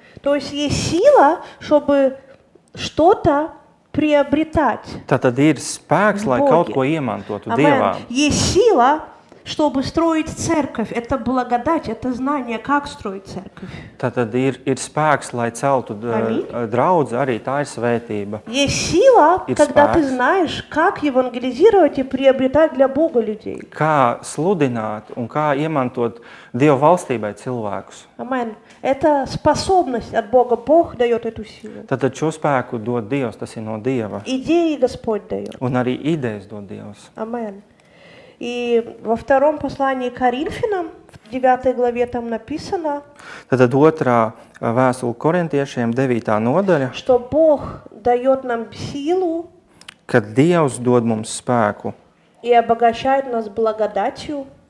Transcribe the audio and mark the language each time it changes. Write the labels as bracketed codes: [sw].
[ru] То есть сила, чтобы что-то приобретать. [lv] Tātad ir spēks, lai kaut ko iemantotu Dievā. [ru] Амен. Есть сила, чтобы строить церковь. Это благодать, это знание, как строить церковь. [lv] Tātad ir spēks, lai celtu draudzi, arī tā ir svētība. [ru] Есть сила, [lv] Ir [ru] когда ты [lv] spēks. [ru] знаешь, как евангелизировать и приобретать для Бога людей. [lv] Kā sludināt un kā iemantot Dieva valstībai cilvēkus. [ru] Амен. Это способность от Бога. Бог дает эту силу. [lv] Tātad šo spēku dod Dievs, tas ir no Dieva. [ru] Идеи Господь дает. [lv] Un arī idejas dod Dievs. [ru] Амен. И во втором послании к Коринфянам, в 9 главе там написано, [lv] Tātad otrā vēstule korintiešiem 9. nodaļa, [ru] что Бог дает нам силу [lv] kad Dievs dod mums spēku [ru] и обогащает нас благодатью,